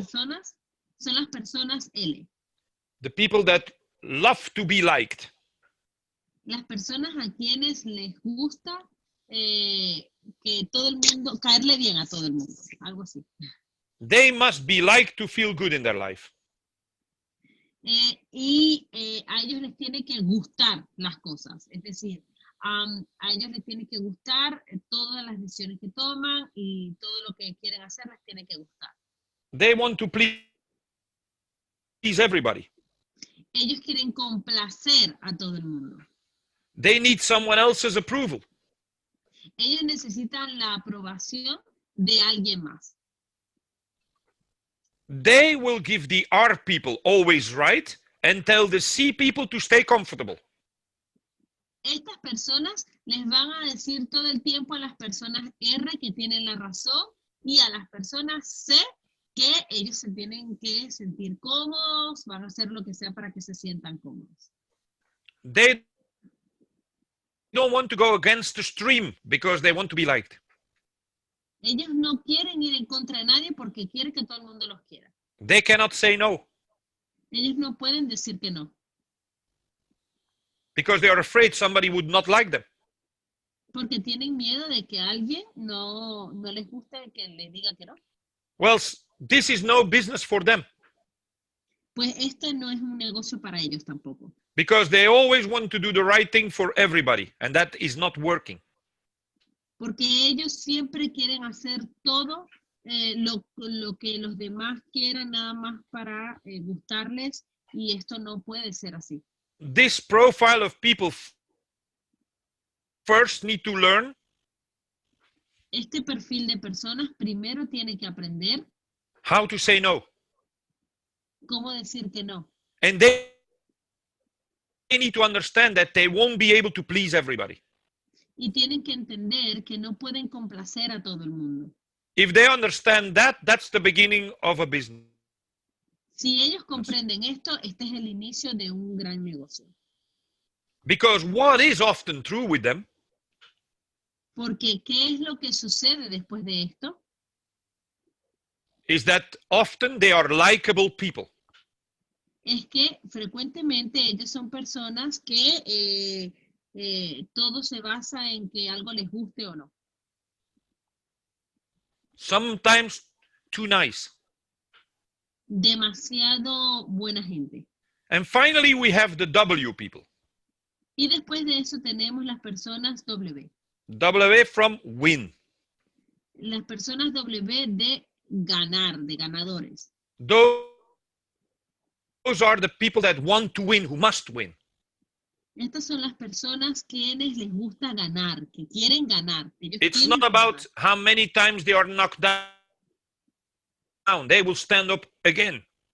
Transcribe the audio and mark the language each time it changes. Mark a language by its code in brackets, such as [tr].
[es] personas son las personas L. [en] the people that love to be liked. [es] Las personas a quienes les gusta que todo el mundo, caerle bien a todo el mundo, algo así. [en] They must be liked to feel good in their life. [es] A ellos les tiene que gustar las cosas, es decir, a ellos les tiene que gustar todas las decisiones que toman y todo lo que quieren hacer les tiene que gustar. [en] They want to please everybody. [es] Ellos quieren complacer a todo el mundo. [en] They need someone else's approval. [es] Ellos necesitan la aprobación de alguien más. [en] They will give the R people always right and tell the C people to stay comfortable. [es] Estas personas les van a decir todo el tiempo a las personas R que tienen la razón y a las personas C que ellos se tienen que sentir cómodos, van a hacer lo que sea para que se sientan cómodos. [en] They don't want to go against the stream because they want to be liked. [es] Ellos no quieren ir en contra de nadie porque quieren que todo el mundo los quiera. [en] They cannot say no [es] Ellos no pueden decir que no. [en] because they are afraid somebody would not like them. [es] Porque tienen miedo de que alguien no les guste que les diga que no. [en] Well, this is no business for them [es] Pues este no es un negocio para ellos tampoco. [en] because they always want to do the right thing for everybody, and that is not working. [es] Porque ellos siempre quieren hacer todo lo que los demás quieran nada más para gustarles y esto no puede ser así. [en] This profile of people first need to learn [es] Este perfil de personas primero tiene que aprender [en] how to say no. [es] cómo decir que no. [en] And they need to understand that they won't be able to please everybody. [es] Y tienen que entender que no pueden complacer a todo el mundo. [en] If they understand that, that's the beginning of a business. [es] Si ellos comprenden esto, este es el inicio de un gran negocio. [en] Because what is often true with them [es] Porque ¿qué es lo que sucede después de esto? [en] is that often they are likable people. [es] Es que frecuentemente ellos son personas que todo se basa en que algo les guste o no. [en] Sometimes too nice. [es] Demasiado buena gente. [en] And finally, we have the W people. [es] Y después de eso tenemos las personas W. [en] W from win. [es] Las personas W de ganar, de ganadores. [en] Those are the people that want to win, who must win. [es] Estas son las personas quienes les gusta ganar, que quieren ganar. Ellos [en] It's [es] tienen [en] not [es] que [en] about [es] ganar. [en] how many times they are knocked down. They will stand up again.